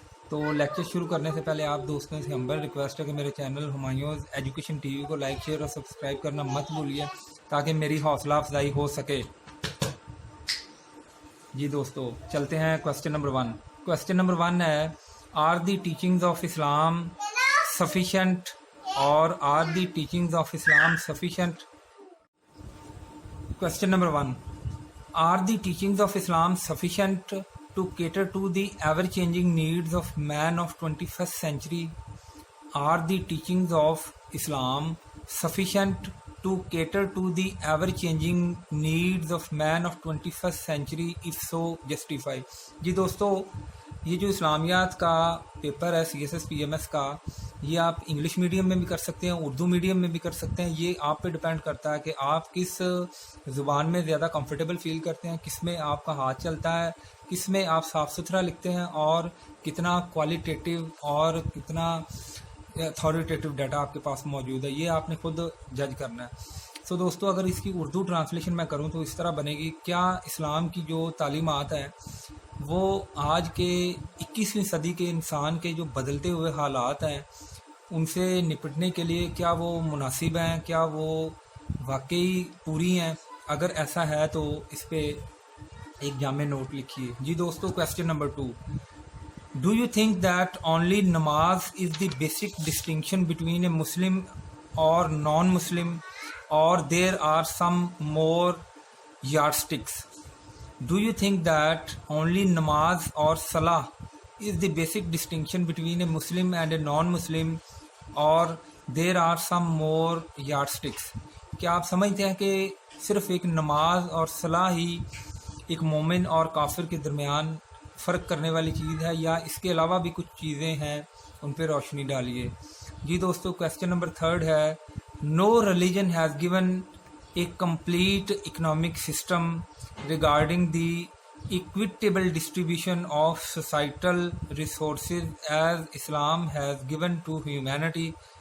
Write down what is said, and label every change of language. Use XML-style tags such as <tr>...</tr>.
<hi>तो लेक्चर शुरू करने से पहले आप दोस्तों से हम्बल रिक्वेस्ट है कि मेरे चैनल हुमायूंस एजुकेशन TV को लाइक, शेयर और सब्सक्राइब करना मत भूलिए ताकि मेरी हौसला अफजाई हो सके। जी दोस्तों, चलते हैं क्वेश्चन नंबर 1। क्वेश्चन नंबर 1 है,</hi> <en>Are the teachings of Islam sufficient और are the teachings of Islam sufficient? Question number 1. Are the teachings of Islam sufficient to cater to the ever-changing needs of man of 21st century? Are the teachings of Islam sufficient to cater to the ever-changing needs of man of 21st century? If so, justify.</en> <hi>जी दोस्तों, ये जो इस्लामियात का paper है CSS PMS का, ये आप English medium में भी कर सकते हैं, उर्दू मीडियम में भी कर सकते हैं। ये आप पे डिपेंड करता है कि आप किस ज़ुबान में ज़्यादा कंफर्टेबल फील करते हैं, किस में आपका हाथ चलता है, किस में आप साफ़ सुथरा लिखते हैं और कितना क्वालिटेटिव और कितना अथॉरिटेटिव डाटा आपके पास मौजूद है, ये आपने खुद जज करना है। सो दोस्तों, अगर इसकी उर्दू ट्रांसलेशन मैं करूँ तो इस तरह बनेगी, क्या इस्लाम की जो तालीमात है वो आज के 21वीं सदी के इंसान के जो बदलते हुए हालात हैं उनसे निपटने के लिए क्या वो मुनासिब हैं, क्या वो वाकई पूरी हैं? अगर ऐसा है तो इस पे एक जामे नोट लिखिए। जी दोस्तों,</hi> <en>Question number 2, do you think that only namaz is the basic distinction between a Muslim और non Muslim और there are some more yardsticks? Do you think that only namaz or salah is the basic distinction between a Muslim and a non-Muslim or there are some more yardsticks?</en> <hi>क्या आप समझते हैं कि सिर्फ एक नमाज और सलाह ही एक मोमिन और काफिर के दरमियान फ़र्क करने वाली चीज़ है या इसके अलावा भी कुछ चीज़ें हैं, उन पर रोशनी डालिए। जी दोस्तों, क्वेश्चन नंबर 3 है,</hi> <en>No religion has given a complete economic system regarding the equitable distribution of societal resources as Islam has given to humanity.</en>